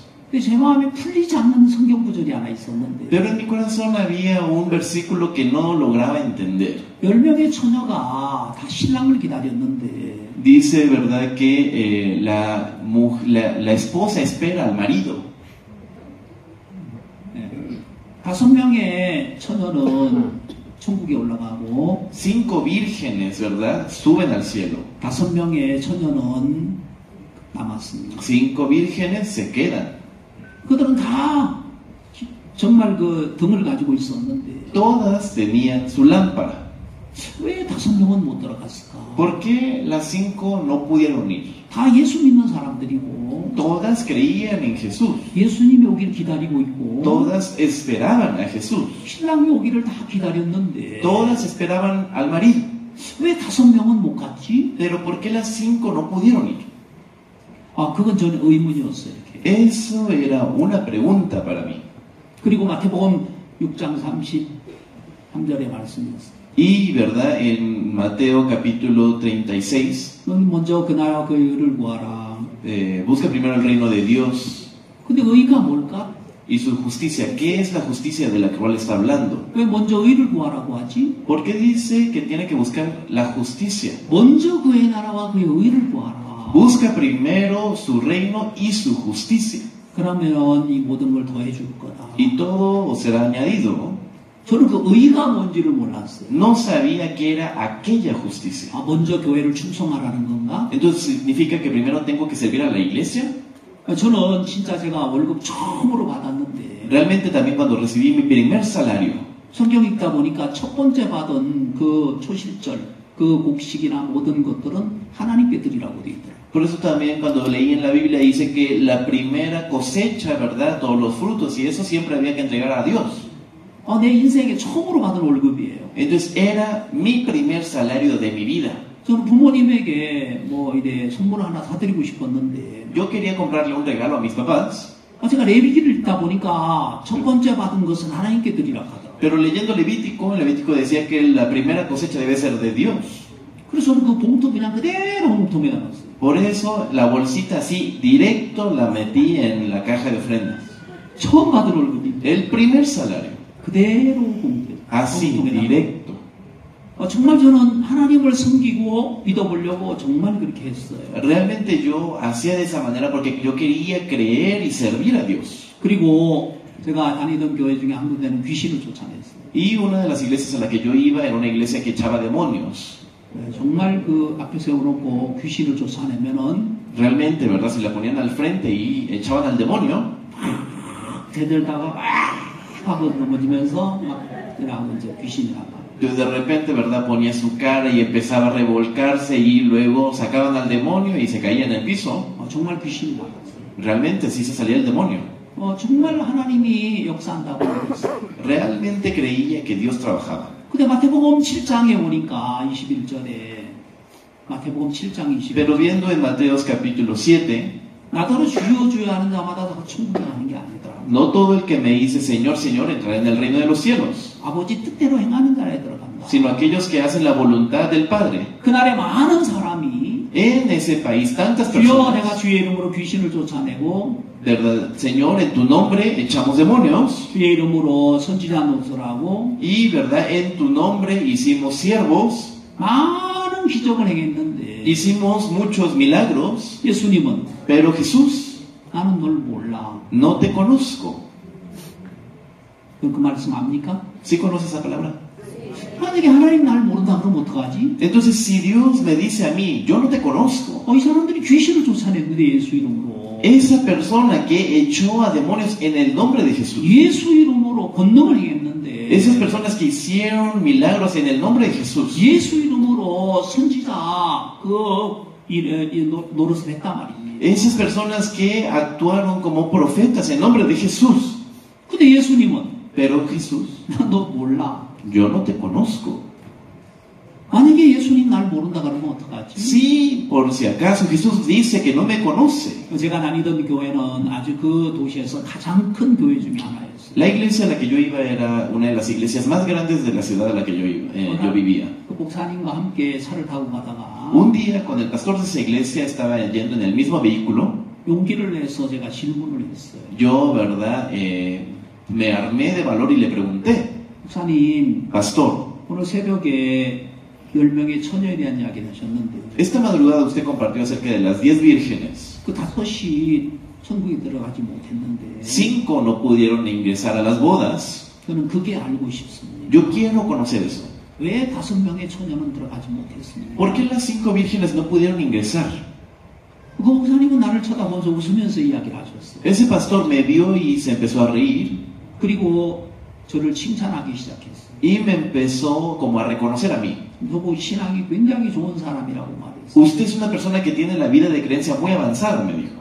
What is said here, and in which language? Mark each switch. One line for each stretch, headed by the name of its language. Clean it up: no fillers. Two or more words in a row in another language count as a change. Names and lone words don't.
Korean: 근데 제 마음에 풀리지 않는 성경 구절이 하나 있었는데
Spanish: Pero en mi corazón había un versículo que no lograba entender.
Korean: 10명의 처녀가 다 신랑을 기다렸는데
Spanish: Dice, ¿verdad?, que la esposa espera al marido.
Korean: 5명의 처녀는 천국에 올라가고
Spanish: 5 vírgenes, ¿verdad?, suben al cielo.
Korean: 5명의 처녀는 남았습니다.
Spanish: 5 vírgenes se quedan.
Korean: 그들은 다 정말 그 등을 가지고 있었는데
Spanish: Todas tenían su lámpara.
Korean: 왜 5명은 못 들어갔을까?
Spanish: ¿Por qué las 5 no pudieron ir?
Korean: 다 예수 믿는 사람들이고
Spanish: Todas creían en Jesús.
Korean: 예수님이 오기를 기다리고 있고
Spanish: Todas esperaban a Jesús.
Korean: 신랑이 오기를 다 기다렸는데
Spanish: Todas esperaban al marido.
Korean: 왜 5명은 못 갔지?
Spanish: Pero ¿por qué las 5 no pudieron ir?
Korean: 그건 저는 의문이었어요. 이렇게.
Spanish: Eso era una pregunta para mí.
Korean: 그리고 마태복음 6장 33절의 말씀이었어요.
Spanish: Y, ¿verdad?, en Mateo capítulo 36,
Korean: 너는 먼저 그 나라와 그 의를 구하라.
Spanish: busca primero el reino de Dios
Korean: 근데 의가 뭘까?
Spanish: y su justicia. ¿Qué es la justicia de la cual está hablando?
Korean: 왜 먼저 의를 구하라고 하지?
Spanish: ¿Por qué dice que tiene que buscar la justicia?
Korean: 먼저 그의 나라와 그의 의를 구하라.
Spanish: Busca primero su reino y su justicia,
Korean: 그러면 이 모든 걸 더해 줄 거다.
Spanish: y todo será añadido.
Korean: 저는 그 의가 뭔지를 몰랐어요.
Spanish: No sabía que era aquella justicia.
Korean: 먼저 교회를 충성하라는 건가?
Spanish: Entonces, ¿significa que primero tengo que servir a la iglesia?
Korean: 저는 진짜 제가 월급 처음으로 받았는데
Spanish: Realmente también cuando recibí mi primer salario,
Korean: 성경 읽다 보니까 첫 번째 받은 그 초실절, 그 곡식이나 모든 것들은 하나님께 드리라고 되어 있더라고요.
Spanish: por eso también cuando leí en la Biblia dice que la primera cosecha, ¿verdad?, todos los frutos y eso siempre había que entregar a Dios.
Korean: 내 인생에 처음으로 받은 월급이에요.
Spanish: Entonces era mi primer salario de mi vida.
Korean: 저는 부모님에게 이래 선물을 하나 사드리고 싶었는데
Spanish: Yo quería comprarle un regalo a mis papás,
Korean: 제가 레위기를 읽다 보니까 첫 번째 받은 것은 하나님께 드리라 하더라고요.
Spanish: pero leyendo Levítico, el Levítico decía que la primera cosecha debe ser de Dios.
Korean: 그래서 저는 그 봉투 그냥 그대로 홍통에 넣었어요.
Spanish: Por eso la bolsita así, directo la metí en la caja de ofrendas.
Korean: 처음 받은 월급인데
Spanish: El primer salario,
Korean: 그대로 봉투에
Spanish: así,
Korean: 넣었어요.
Spanish: directo.
Korean: 정말 저는 하나님을 섬기고 믿어보려고 정말 그렇게 했어요.
Spanish: Realmente yo hacía de esa manera porque yo quería creer y servir a Dios.
Korean: 그리고 제가 다니던 교회 중에 한 군데는 귀신을 쫓아냈어요.
Spanish: Y una de las iglesias a la que yo iba era una iglesia que echaba demonios.
Korean: 정말 그 앞에 세워놓고 귀신을 쫓아내면은
Spanish: Realmente, ¿verdad? Se la ponían al frente y echaban al demonio.
Korean: 대들다가 막 하고 넘어지면서 막 그러고 이제 귀신이 나가.
Spanish: Entonces de repente, ¿verdad?, ponía su cara y empezaba a revolcarse y luego sacaban al demonio y se caía en el piso.
Korean: 정말 귀신이 나갔어요.
Spanish: Realmente sí se salía el demonio.
Korean: 정말 하나님이 역사한다고 그랬어요.
Spanish: Realmente creía que Dios trabajaba.
Korean: 근데 마태복음 7장에 오니까 21절에 마태복음 7장 21절
Spanish: Pero viendo en Mateos capítulo 7,
Korean: 나더러 주여 주여 하는 자마다 다 천국에 가는 게 아니더라.
Spanish: no todo el que me dice Señor, Señor entrará en el reino de los cielos,
Korean: 아버지 뜻대로 행하는 자에 들어간다.
Spanish: sino aquellos que hacen la voluntad del Padre.
Korean: 그날에 많은 사람이
Spanish: En ese país tantas
Korean: 주여 내가
Spanish: personas,
Korean: 주의 이름으로 귀신을 쫓아내고
Spanish: ¿verdad? Señor, en tu nombre echamos demonios
Korean: 주의 이름으로 선지자 노릇하고
Spanish: y, ¿verdad?, en tu nombre hicimos siervos,
Korean: 많은 기적을 행했는데
Spanish: hicimos muchos milagros,
Korean: 예수님은
Spanish: pero Jesús,
Korean: 나는 널 몰라.
Spanish: no te conozco.
Korean: 그 말씀 압니까?
Spanish: ¿Sí conoces esa palabra?
Korean: 만약에 하나님 날 모른다 그러면 어떡하지?
Spanish: Entonces, si Dios me dice a mí, yo no te conozco,
Korean: 이 사람들이 귀신을 쫓아냈는데 예수 이름으로
Spanish: esa persona que echó a demonios en el nombre de Jesús,
Korean: 예수 이름으로 권능을 행했는데
Spanish: Esas personas que hicieron milagros en el nombre de Jesús.
Korean: 예수 이름으로 선지자 노릇을 했단 말입니다.
Spanish: Esas personas que actuaron como profetas en nombre de Jesús.
Korean: 근데 예수님은
Spanish: Pero Jesús,
Korean: 너 몰라.
Spanish: yo no te conozco.
Korean: 만약에 예수님 날 모른다 그러면 어떡하지?
Spanish: Sí, por si acaso Jesús dice que no me conoce.
Korean: 제가 다니던 교회는 아주 그 도시에서 가장 큰 교회 중에 하나였어요.
Spanish: La iglesia a la que yo iba era una de las iglesias más grandes de la ciudad a la que yo vivía.
Korean: 그 목사님과 함께 차를 타고 가다가
Spanish: Un día, con el pastor de esa iglesia, estaba yendo en el mismo vehículo.
Korean: 용기를 내서 제가 질문을 했어요.
Spanish: Yo, ¿verdad? Me armé de valor y le pregunté,
Korean: 목사님,
Spanish: pastor,
Korean: 오늘 새벽에 10명의 처녀에 대한 이야기를 하셨는데
Spanish: esta madrugada usted compartió acerca de las 10 vírgenes.
Korean: 그 5이 천국에 들어가지 못했는데
Spanish: 5 no pudieron ingresar a las bodas.
Korean: 저는 그게 알고 싶습니다.
Spanish: Yo quiero conocer eso.
Korean: 왜 5명의 처녀는 들어가지 못했습니까?
Spanish: ¿Por qué las 5 vírgenes no pudieron ingresar?
Korean: 그 목사님은 나를 쳐다보면서 웃으면서 이야기를 하셨어요.
Spanish: Ese pastor me vio y se empezó a reír
Korean: 그리고 저를 칭찬하기 시작했어요.
Spanish: y me empezó como a reconocer a mí.
Korean: 너보 신앙이 굉장히 좋은 사람이라고 말했어요.
Spanish: Usted es una persona que tiene la vida de creencia muy avanzada, me dijo.